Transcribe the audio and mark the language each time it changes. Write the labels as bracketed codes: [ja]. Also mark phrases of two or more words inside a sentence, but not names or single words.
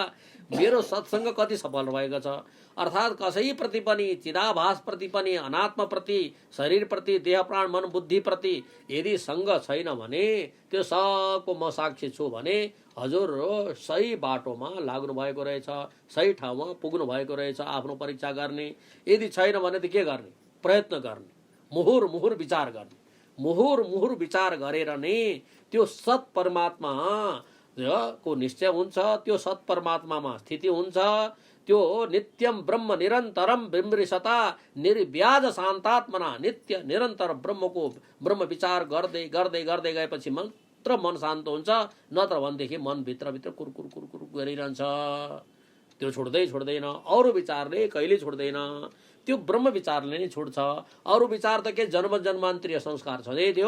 [ne] मेरो सत्सङ्ग कति सफल रहेको छ? अर्थात् कसैप्रति पनि, चिदाभास प्रति पनि, अनात्मा प्रति, शरीर प्रति, देह प्राण मन बुद्धि प्रति यदि सङ्ग छैन भने त्यो सबको म साक्षी छु भने हजुर सही बाटोमा लाग्नु भएको रहेछ, सही ठाउँमा पुग्नु भएको रहेछ। आफ्नो परीक्षा गर्ने। यदि छैन भने त के गर्ने? प्रयत्न गर्ने, मुहुर मुहुर विचार गर्ने। मुहुर मुहुर विचार गरेर नै त्यो सत परमात्मा को निश्चय हुन्छ। त्यो सत परमात्मामा स्थिति हुन्छ। [sa] त्यो नित्यम ब्रह्म निरन्तरम बिम्बृसता निर्व्याज शान्तात्मना। [ne] नित्य निरन्तर ब्रह्म विचार गर्दै गर्दै गर्दै गएपछि मात्र मन शान्त हुन्छ। नत्र भनेदेखि मन भित्रभित्र कुरकुर कुरकुर गरिरहन्छ। त्यो छोड्दैन। अरू विचारले कहिले छोड्दैन। त्यो ब्रह्म विचारले नै छोड्छ। अरू विचार त के जन्म जन्मान्तरीय संस्कार छँदै थियो।